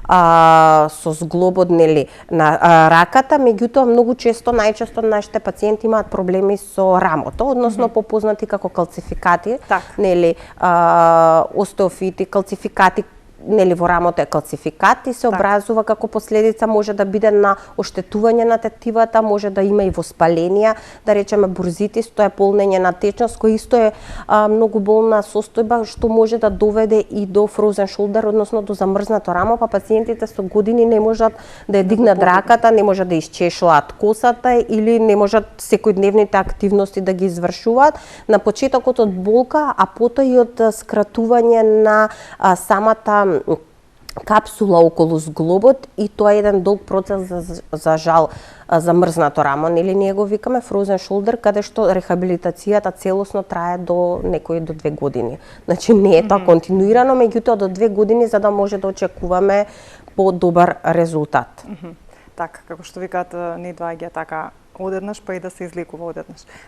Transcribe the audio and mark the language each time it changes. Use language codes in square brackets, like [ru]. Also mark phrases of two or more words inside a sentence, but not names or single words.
[mk] зглобот нели на раката, меѓутоа многу често, најчесто нашите пациенти имаат проблеми со рамото, односно попознати како калцификати, нели остеофити, калцификати, нели во рамото е калцификат и се образува како последица, може да биде на оштетување на тетивата, може да има и воспаленија, да речеме бурзитис, тоа е полнење на течност, кој исто е многу болна состојба што може да доведе и до [en] frozen shoulder, [mk] односно до замрзнато рамо, па пациентите со години не можат да ја дигнат раката, не можат да исчешуваат косата или не можат секојдневните активности да ги извршуваат. На почетокот од болка, а потоа и од скратување на самата капсула околу зглобот и тоа е еден долг процес за жал замрзнато рамо, нели ние го викаме [en] frozen shoulder, [mk] каде што рехабилитацијата целосно трае до некои до 2 години. Значи не е тоа континуирано, меѓутоа до 2 години за да може да очекуваме подобар резултат. Така, како што викаат, не доаѓа така одеднаш, па и да се излекува одеднаш.